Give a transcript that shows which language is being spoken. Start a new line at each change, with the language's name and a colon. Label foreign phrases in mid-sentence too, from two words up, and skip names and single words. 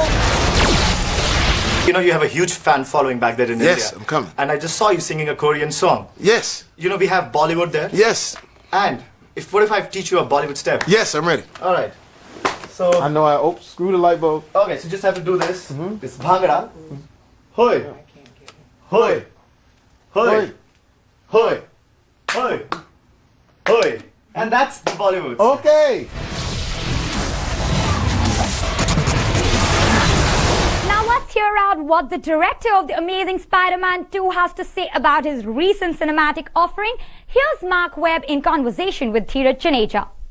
English: You know, you have a huge fan following back there in India. Yes, I'm coming. And I just saw you singing a Korean song. Yes. You know, we have Bollywood there. Yes. And what if I teach you a Bollywood step? Yes, I'm ready. All right. So I know screw the light bulb. Okay, so just have to do this. This bhangra. Hoi. Hoi. Hoi. Hoi. Hoi. Hoi. And that's the Bollywood. Okay. Now let's hear out what the director of The Amazing Spider-Man 2 has to say about his recent cinematic offering. Here's Mark Webb in conversation with Dheeraj Juneja.